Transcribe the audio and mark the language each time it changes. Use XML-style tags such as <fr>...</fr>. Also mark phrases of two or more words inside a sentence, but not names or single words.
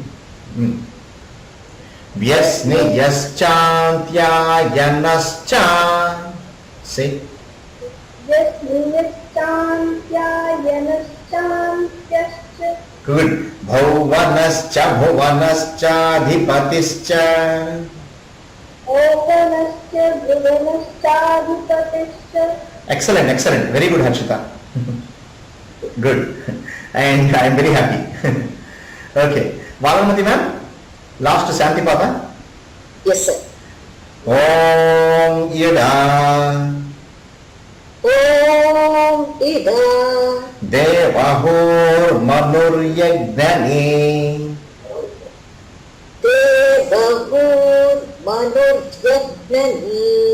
<sa>Vyasniyaschaantyayanascha.</sa> <en>See? Good.</en> <sa>Bhuvanascha bhuvanaschaadhipatischa.</sa> <en>Excellent, excellent. Very good, Harshita. Good. And I am very happy. Okay. Valamati ma'am, last Shanti Papa. Yes, sir.</en> <sa>ॐ इडा ॐ इडा देवहुर्मनुर्यज्ञने देवहुर्मनुर्यज्ञने</sa>